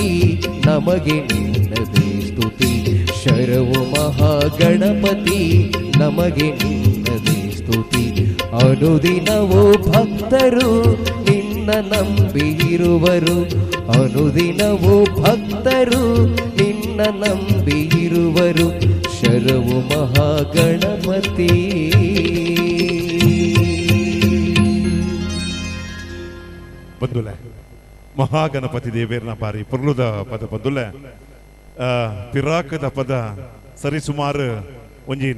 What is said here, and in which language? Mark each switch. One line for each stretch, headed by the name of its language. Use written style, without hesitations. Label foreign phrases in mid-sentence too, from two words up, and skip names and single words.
Kannada: ನಮಗೆ ನಿನ್ನದೇ ಸ್ತುತಿ ಶರಣು ಮಹಾಗಣಪತಿ ನಮಗೆ ನಿನ್ನದೇ ಸ್ತುತಿ ಅನುದಿನವೂ ಭಕ್ತರು ನಿನ್ನ ನಂಬಿರುವರು ಅನುದಿನವೂ ಭಕ್ತರು ನಿನ್ನ ನಂಬಿರುವರು ಶರಣು ಮಹಾಗಣಪತಿ
Tulu: ಬಂದುಲೆ ಮಹಾಗಣಪತಿ ದೇವೇರ್ನ ಬಾರಿ ಪುರ್ಲುದ ಪದ ಬಂದುಲೆ ಪಿರಾಕದ ಪದ ಸರಿಸುಮಾರು ಒಂಜಿ 40